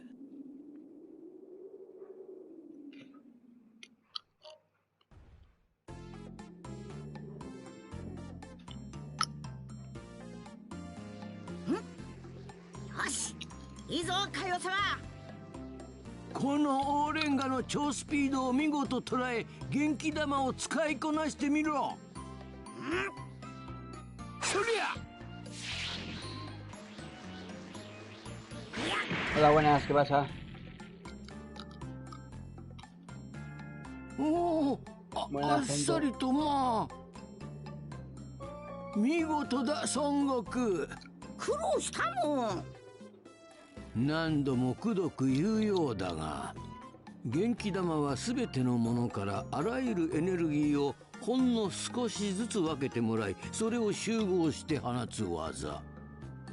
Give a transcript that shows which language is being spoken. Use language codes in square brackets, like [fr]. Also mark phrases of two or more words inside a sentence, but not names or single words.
[ja] よし、いいぞカイオ様。このオーレンガの超スピードを見事捉え、元気玉を使いこなしてみろ。そりゃ [es] Hola, buenas, ¿qué pasa? [ja] おお、あっさりとまあ見事だ孫悟空。苦労したもん。何度もくどく言うようだが、元気玉は全てのものからあらゆるエネルギーをほんの少しずつ分けてもらい、それを集合して放つ技。